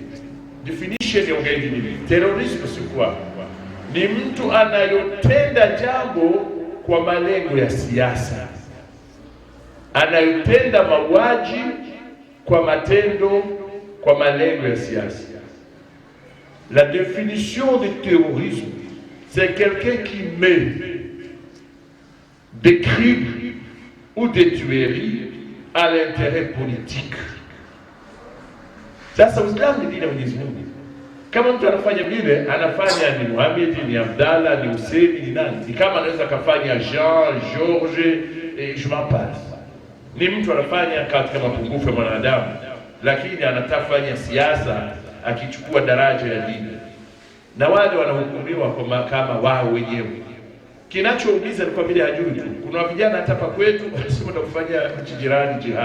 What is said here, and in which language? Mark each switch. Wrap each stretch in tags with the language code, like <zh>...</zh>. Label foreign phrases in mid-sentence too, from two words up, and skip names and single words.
<sw>Definition ya ugaidi ni nini? Terrorism si kwa ni mtu anayotenda jambo kwa malengo ya siasa, anayotenda mauaji kwa matendo kwa malengo ya siasa.</sw> <fr>La définition de terrorisme, c'est quelqu'un qui met des crimes ou des tueries à l'intérêt politique.</fr> <sw>Sasa Uislamu ni dini ya Mwenyezi Mungu. Kama mtu anafanya vile, anafanya ni Muhammad, ni Abdallah, ni Hussein, ni nani? Ni kama anaweza kafanya Jean, George,</sw> <fr>je m'en passe.</fr> <sw>Ni mtu anafanya katika mapungufu ya mwanadamu, lakini anatafanya siasa akichukua daraja ya dini. Na wale wanahukumiwa kwa mahakama wao wenyewe. Kinachoumiza ni kwa vile hajui tu. Kuna vijana hata hapa kwetu wanasema kufanya nchi jirani jihad.</sw>